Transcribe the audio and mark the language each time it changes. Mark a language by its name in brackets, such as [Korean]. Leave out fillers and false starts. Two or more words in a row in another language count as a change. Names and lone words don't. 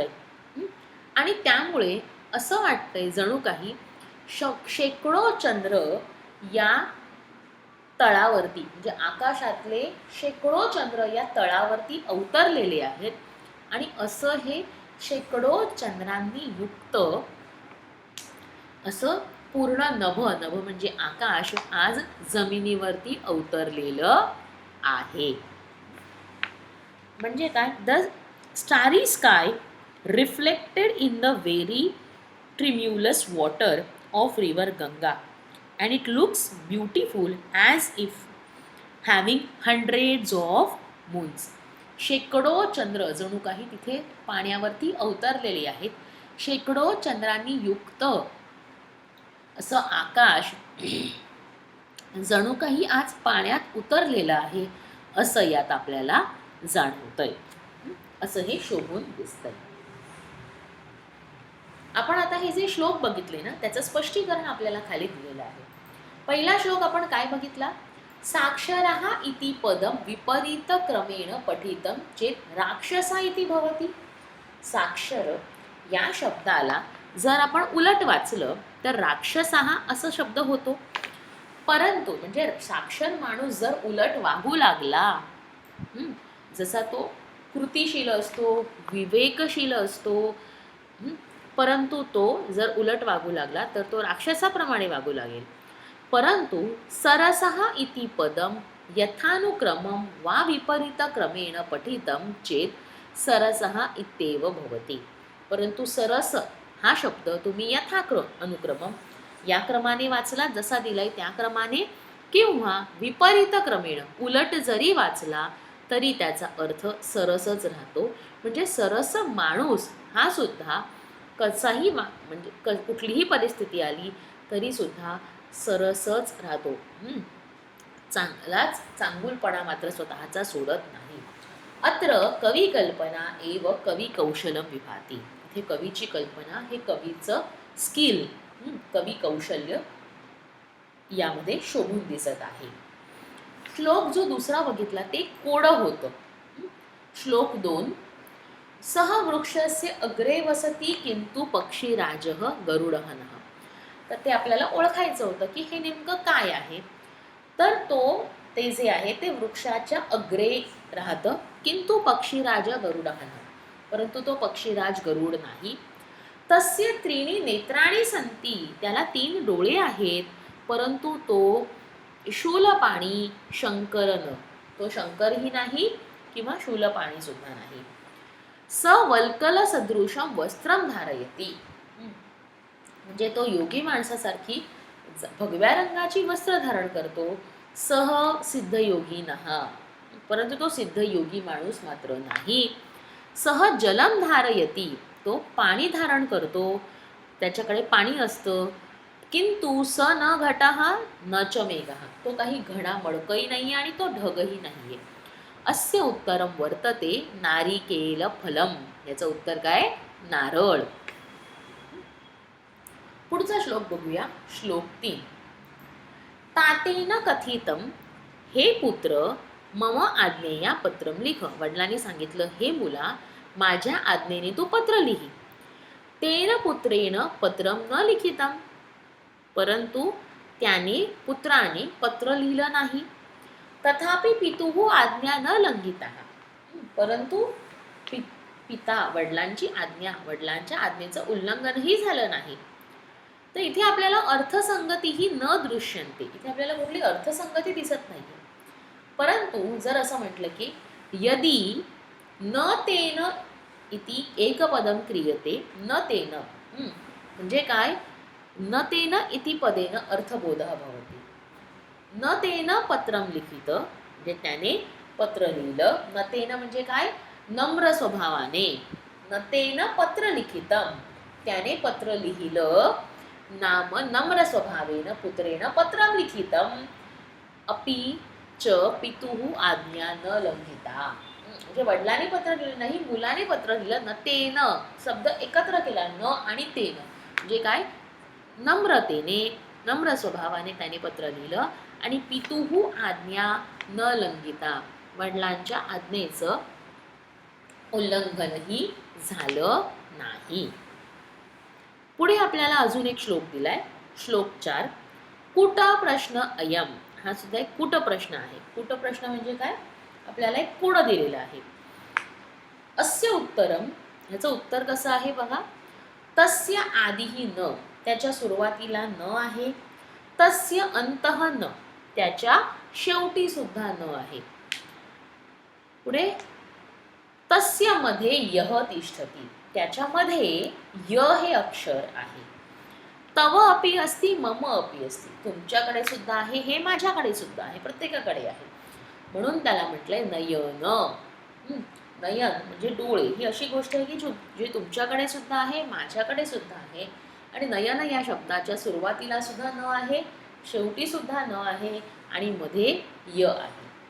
[Marathi] आणि त्यामुळे असं वाटतंय जणू काही शेकडो चंद्र या तळावरती, म्हणजे आकाशातले शेकडो चंद्र या तळावरती अवतरलेले आहेत आणि असं हे शेकडो चंद्रांनी युक्त असं पूर्ण नभ म्हणजे आकाश आज जमिनीवरती अवतरलेलं आहे. म्हणजे काय? [English] the starry sky reflected in the very tremulous water of river Ganga and it looks beautiful as if having hundreds of moons. [Marathi] शेकडो चंद्र जणू काही तिथे पाण्यावरती अवतरलेले आहेत. शेकडो चंद्रांनी युक्त असं आकाश जणू काही आज पाण्यात उतरलेलं आहे, असं यात आपल्याला जाणवतंय. असं हे शोभून दिसतंय. आपण आता हे जे श्लोक बघितले ना, त्याचं स्पष्टीकरण आपल्याला खाली दिलेलं आहे. पहिला श्लोक आपण काय बघितला? [Sanskrit] साक्षरः इति पदम विपरीत क्रमेण पठितम चेत राक्षसा इति भवति. [Marathi] साक्षर या शब्दाला जर आपण उलट वाचलं तर राक्षसः असं शब्द होतो. परंतु म्हणजे साक्षर माणूस जर उलट वागू लागला, जसा तो कृतिशील असतो, विवेकशील असतो, परंतु तो जर उलट वागू लागला तर तो राक्षसाप्रमाणे वागू लागेल. [Sanskrit] परंतु सरसः इति पदम यथानुक्रमम वा विपरीत क्रमेण पठितम चेत सरसः इत्येव भवति. [Marathi] परंतु सरस हा शब्द तुम्ही अनुक्रमम या क्रमाने वाचला, जसा दिलाय त्या क्रमाने, किंवा [Sanskrit] विपरीत क्रमेण [Marathi] उलट जरी वाचला तरी त्याचा अर्थ सरसच राहतो. म्हणजे सरस माणूस हा सुद्धा कसाही म्हणजे कुठलीही परिस्थिती आली तरी सुद्धा सरसच राहतो. चांगलाच चांगुलपणा मात्र स्वतःचा सोडत नाही. [Sanskrit] अत्र कवी कल्पना एव कवी कौशलम विभाती. [Marathi] इथे कवीची कल्पना, हे कवीचं स्किल, कवी कौशल्य यामध्ये शोभून दिसत आहे. श्लोक जो दुसरा बघितला ते कोडं होतं. श्लोक 2, [Sanskrit] सह वृक्षस्य अग्रे वसती किंतु पक्षीराजः गरुडहनः. [Marathi] तर ते आपल्याला ओळखायचं होतं की हे नेमकं काय आहे. तर ते जे आहे ते वृक्षाच्या अग्रे राहतं, [Sanskrit] किंतु पक्षीराज गरुडहनः, [Marathi] परंतु तो पक्षीराज गरुड नाही. [Sanskrit] तस्य त्रीणी नेत्राणी सन्ति, [Marathi] त्याला 3 डोळे आहेत, परंतु तो शूलपाणी शंकरन, तो शंकरही नाही किंवा शूलपाणी सुद्धा नाही. [Sanskrit] स वल्कल सदृशम वस्त्रम धारयती, [Marathi] म्हणजे तो योगी माणसासारखी भगव्या रंगाची वस्त्र धारण करतो. [Sanskrit] सह सिद्ध योगी नहा, [Marathi] परंतु तो सिद्ध योगी माणूस मात्र नाही. [Sanskrit] सह जलम धारयती, [Marathi] तो पाणी धारण करतो, त्याच्याकडे पाणी असतं. [Sanskrit] किंतु स न घटः न च मेघः, [Marathi] तो काही घडा मडकही नाही आणि तो ढगही नाहीये. [Sanskrit] अस्य उत्तरम वर्तते नारिकेल फलम, [Marathi] याचं उत्तर काय? नारळ. पुढचा श्लोक बघूया. श्लोक 3, [Sanskrit] तातेन कथितम हे पुत्र मम आज्ञेया पत्रम लिख. [Marathi] वडिलांनी सांगितलं, हे मुला माझ्या आज्ञेने तू पत्र लिही. [Sanskrit] तेन पुत्रेण पत्रम न लिखितम, [Marathi] परंतु त्याने पुत्राने पत्र लिहिलं नाही. [Sanskrit] तथापि पितुः आज्ञा न लंघिता, [Marathi] परंतु पिता वडिलांची आज्ञा, वडिलांच्या आज्ञेचं उल्लंघनही झालं नाही. तर इथे आपल्याला अर्थसंगतीही [Sanskrit] न दृश्यन्ते, [Marathi] इथे आपल्याला कुठली अर्थसंगती दिसत नाही. परंतु जर असं म्हटलं की [Sanskrit] यदि न तेन इति एकपदम क्रियते न तेन, [Marathi] म्हणजे काय, [Sanskrit] न तेन इति पदेन अर्थबोधः भवति. न तेन पत्रम लिखित, [Marathi] म्हणजे त्याने पत्र लिहिलं. [Sanskrit] न तेन [Marathi] म्हणजे काय, नम्र स्वभावाने. [Sanskrit] न तेन पत्र लिखितम, [Marathi] त्याने पत्र लिहिलं. [Sanskrit] नाम नम्र स्वभावेन पुत्रेण पत्रम लिखितम अपि च पितुः आज्ञा न लंघिता. [Marathi] म्हणजे वडिलांनी पत्र लिहिलं नाही, मुलाने पत्र लिहिलं. [Sanskrit] न तेन [Marathi] शब्द एकत्र केला, न आणि तेन म्हणजे काय, नम्रतेने, नम्र स्वभावाने त्याने पत्र लिहिलं. आणि [Sanskrit] पितुः आज्ञा न लंघिता, [Marathi] वडिलांच्या आज्ञेचं उल्लंघनही झालं नाही. पुढे आपल्याला अजून एक श्लोक दिलाय, श्लोक 4. [Sanskrit] कुट प्रश्न अयम, [Marathi] हा सुद्धा एक कुट प्रश्न आहे. कुट प्रश्न म्हणजे काय, आपल्याला एक कुड दिलेलं आहे. [Sanskrit] अस्य उत्तरम, [Marathi] ह्याचं उत्तर कसं आहे बघा. [Sanskrit] तस्य आदिही न, [Marathi] त्याच्या सुरुवातीला न आहे. [Sanskrit] तस्य अंतः न, [Marathi] त्याच्या शेवटी सुद्धा न आहे. [Sanskrit] पुढे तस्य मध्ये यह तिष्ठती, [Marathi] त्याच्यामध्ये य हे अक्षर आहे. [Sanskrit] तव अपि अस्ति मम अपि अस्ति, [Marathi] तुमच्याकडे सुद्धा आहे, हे माझ्याकडे सुद्धा आहे, प्रत्येकाकडे आहे. म्हणून त्याला म्हटलंय नयन. नयन म्हणजे डोळे, ही अशी गोष्ट आहे की जे तुमच्याकडे सुद्धा आहे, माझ्याकडे सुद्धा आहे. आणि नयन या शब्दाच्या सुरुवातीला सुद्धा न आहे, शेवटी सुद्धा न आहे आणि मध्ये य आहे.